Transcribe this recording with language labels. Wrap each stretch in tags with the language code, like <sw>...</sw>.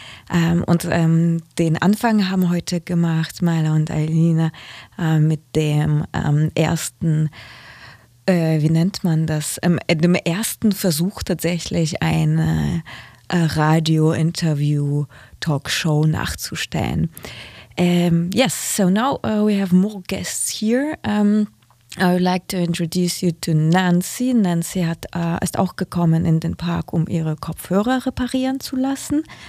<de>Den Anfang haben heute gemacht Maila und Aylina mit dem ersten, wie nennt man das, dem ersten Versuch tatsächlich ein Radio-Interview-Talkshow nachzustellen.</de> <en>Yes, so now we have more guests here. I would like to introduce you to Nancy.</en> <de>Nancy hat ist auch gekommen in den Park, um ihre Kopfhörer reparieren zu lassen.</de>